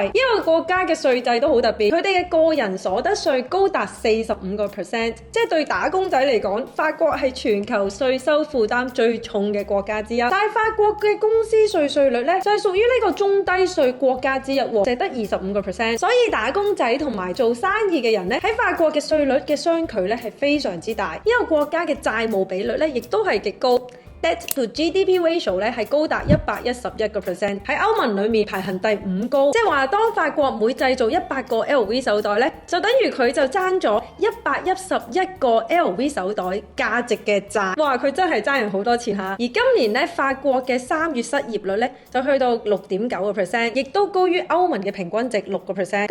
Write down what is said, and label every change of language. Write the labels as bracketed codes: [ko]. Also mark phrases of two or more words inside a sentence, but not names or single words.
[yue] 呢個國家嘅稅制都好特別，佢哋嘅個人所得稅高達45%，即係對打工仔嚟講，法國係全球稅收負擔最重嘅國家之一。但係法國嘅公司稅率咧就係屬於呢個中低稅國家之一，淨得25%。所以打工仔同埋做生意嘅人咧喺法國嘅稅率嘅相距咧係非常之大。呢個國家嘅債務比率咧亦都係極高。 [en] Debt to GDP ratio [yue] 咧係高達111%，喺歐盟裡面排行第5高。即係話，當法國每製造100個 LV 手袋咧，就等於佢就爭咗111個 LV 手袋價值嘅債。哇！佢真係爭人好多錢嚇。而今年咧，法國嘅3月失業率咧就去到6.9%，亦都高於歐盟嘅平均值6%。